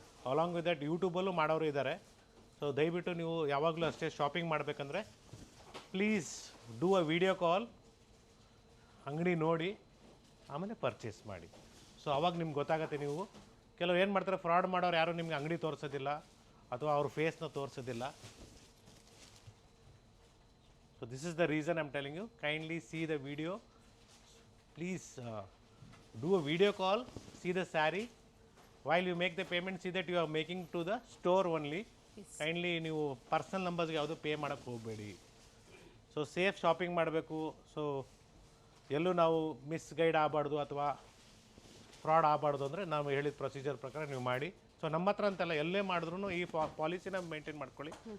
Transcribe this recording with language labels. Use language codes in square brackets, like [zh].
[kn] Along with that ಯೂಟ್ಯೂಬಲ್ಲೂ ಮಾಡೋರು ಇದ್ದಾರೆ. So ದಯವಿಟ್ಟು ನೀವು ಯಾವಾಗಲೂ ಅಷ್ಟೇ ಶಾಪಿಂಗ್ ಮಾಡಬೇಕಂದ್ರೆ [en] please do a video call, [kn] ಅಂಗಡಿ ನೋಡಿ ಆಮೇಲೆ ಪರ್ಚೇಸ್ ಮಾಡಿ. ಸೊ ಅವಾಗ ನಿಮ್ಗೆ ಗೊತ್ತಾಗುತ್ತೆ. ನೀವು ಕೆಲವ್ರು ಏನು ಮಾಡ್ತಾರೆ, ಫ್ರಾಡ್ ಮಾಡೋರು ಯಾರು ನಿಮ್ಗೆ ಅಂಗಡಿ ತೋರಿಸೋದಿಲ್ಲ ಅಥವಾ ಅವ್ರ ಫೇಸ್ನ ತೋರಿಸೋದಿಲ್ಲ. [en] So this is the reason I'm telling you, kindly see the video. Please do a video call, see the saree. While you make the payment, see that you are making to the store only. [kn] Kindly ನೀವು personal ನಂಬರ್ಸ್ಗೆ ಯಾವುದು pay ಮಾಡೋಕ್ಕೆ ಹೋಗಬೇಡಿ. So safe shopping ಮಾಡಬೇಕು. So ಎಲ್ಲೂ ನಾವು misguide ಆಗಬಾರ್ದು ಅಥವಾ fraud ಆಗಬಾರ್ದು ಅಂದರೆ ನಾವು ಹೇಳಿದ ಪ್ರೊಸೀಜರ್ ಪ್ರಕಾರ ನೀವು ಮಾಡಿ. ಸೊ ನಮ್ಮ ಹತ್ರ ಅಂತೆಲ್ಲ ಎಲ್ಲೇ ಮಾಡಿದ್ರು ಈ ಪಾಲಿಸಿನ ಮೇಂಟೈನ್ ಮಾಡ್ಕೊಳ್ಳಿ.